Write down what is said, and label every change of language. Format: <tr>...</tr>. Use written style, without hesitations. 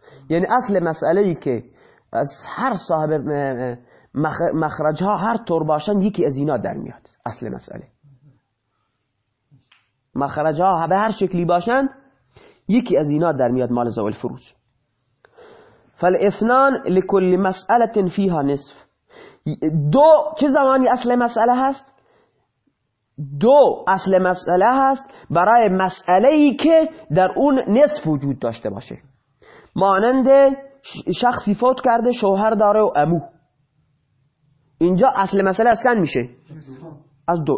<fa>یعنی اصل مسئله ای که از هر صاحب مخرج ها هر طور باشن یکی از اینا در میاد. اصل مسئله مخرج ها به هر شکلی باشن، یکی از اینا در میاد مال ذوی الفروج.</fa> <ar>فالاثنان لكل مسألة فيها نصف.</ar> <fa>دو چه زمانی اصل مسئله هست؟ دو اصل مسئله هست برای مسئله ای که در اون نصف وجود داشته باشه. مانند شخصی فوت کرده، شوهر داره و امو، اینجا اصل مسئله از چند میشه؟ از دو.</fa>